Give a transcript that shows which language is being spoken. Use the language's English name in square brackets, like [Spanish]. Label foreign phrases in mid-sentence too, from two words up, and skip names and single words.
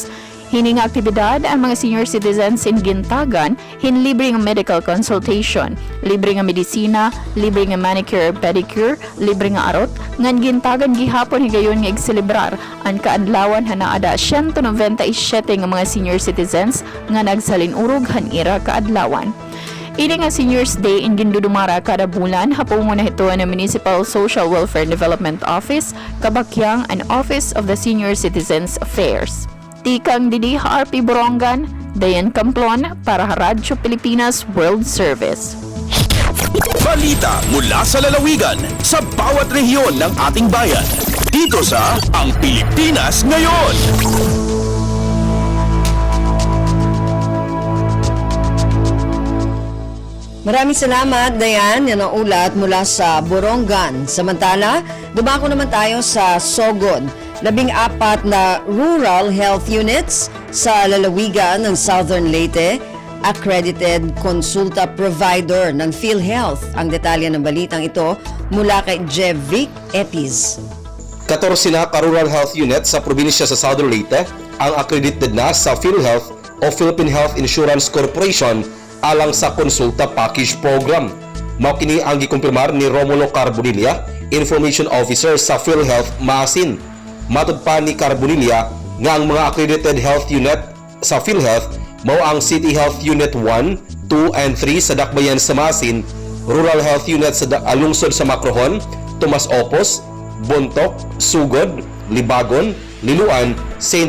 [Waray] Hining aktibidad ang mga [English] senior citizens [Waray] in Gintagan hinlibre nga [English] medical consultation, [Waray] libre nga medisina, libre nga [English] manicure pedicure, [Waray] libre nga arot, ngan Gintagan gihapon higayon nga igselebrar ang kaadlawan hanaada 197 nga mga [English] senior citizens [Waray] nga nagsalinurog han ira kaadlawan. Ini nga Seniors Day in gindudumara kada bulan hapungo na ito ng Municipal Social Welfare Development Office, kabakyang an Office of the Senior Citizens Affairs. Tikang didi RP Borongan, Dayan Camplon para Radyo Pilipinas World Service. [Filipino] Balita mula sa lalawigan sa bawat rehiyon ng ating bayan. Dito sa Ang Pilipinas Ngayon. Maraming salamat, Dayan. Yan ang ulat mula sa Borongan. Samantala, dumako naman tayo sa Sogod. 14 na [English] rural health units [Filipino] sa lalawigan ng Southern Leyte, accredited consulta provider ng PhilHealth. Ang detalye ng balitang ito mula kay Jevic Etis. [Cebuano] 14 na ka- [English] rural health unit [Cebuano] sa probinsya sa Southern Leyte ang accredited na sa PhilHealth o Philippine Health Insurance Corporation alang sa Konsulta Package Program. Mao kini ang gikumpirmar ni Romulo Carbonilla, Information Officer sa PhilHealth Maasin. Matud pa ni Carbonilla nga ang mga [English] accredited health unit [Cebuano] sa PhilHealth mao ang City Health Unit 1, 2 and 3 sa Dakbayan sa Maasin, Rural Health Unit sa Lungsod sa Macrohon, Tomas Opos, Bontok, Sugod, Libagon, Liluan, St.